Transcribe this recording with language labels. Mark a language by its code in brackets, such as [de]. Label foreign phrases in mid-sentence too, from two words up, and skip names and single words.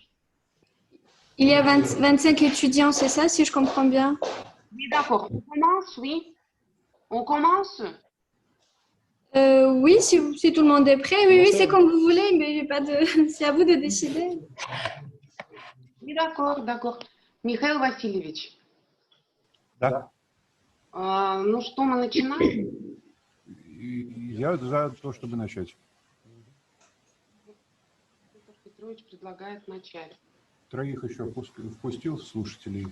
[fr] Il y a 25 étudiants, c'est ça, si je comprends bien? oui, d'accord. On commence, oui. On commence. Oui, si tout le monde est prêt. Oui, oui, c'est comme vous voulez, mais j'ai pas de... c'est à vous de décider. Oui, d'accord, d'accord. [ru] Михаил Васильевич, Да. ну что, мы начинаем? Я за то, чтобы начать. Петр Петрович предлагает начать. Троих еще впустил слушателей.